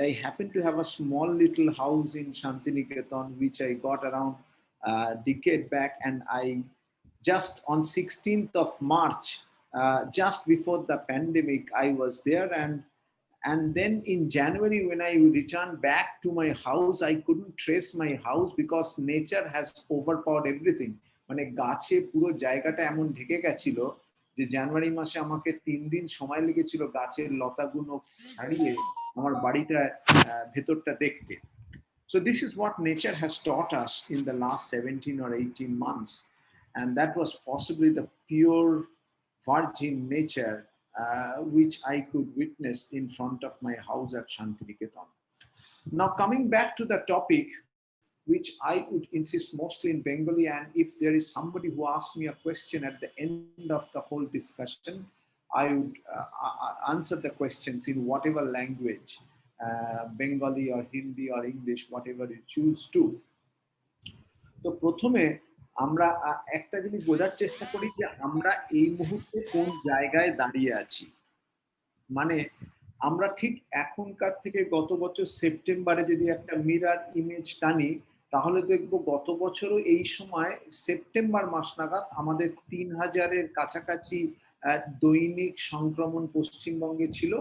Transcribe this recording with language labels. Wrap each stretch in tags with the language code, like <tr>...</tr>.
<en>I happen to have a small little house in Shantiniketan, which I got around a decade back, and I just on 16th of March, just before the pandemic, I was there, and then in January, when I returned back to my house, I couldn't trace my house because nature has overpowered everything.</en> <bn>মানে গাছে পুরো জায়গাটা এমন ঢেকে গেছিল যে জানুয়ারি মাসে আমাকে 3 দিন সময় লেগেছিল গাছের লতাগুলো ছাড়িয়ে আমার বাড়িটা ভেতরটা দেখতে.</bn> <en>So this is what nature has taught us in the last 17 or 18 months. And that was possibly the pure virgin nature which I could witness in front of my house at Shantiniketan. Now coming back to the topic, which I would insist mostly in Bengali, and if there is somebody who asks me a question at the end of the whole discussion, I would answer the questions in whatever language, Bengali or Hindi or English, whatever you choose to.</en> <bn>তো প্রথমে আমরা একটা জিনিস বোঝার চেষ্টা করি যে আমরা এই মুহূর্তে কোন জায়গায় দাঁড়িয়ে আছি. মানে আমরা ঠিক এখনকার থেকে গত বছর সেপ্টেম্বরে যদি একটা মিরর ইমেজ টানি, তাহলে দেখবো গত বছরও এই সময় সেপ্টেম্বর মাস নাগাদ আমাদের 3000-এর কাছাকাছি দৈনিক সংক্রমণ পশ্চিমবঙ্গে ছিল.</bn>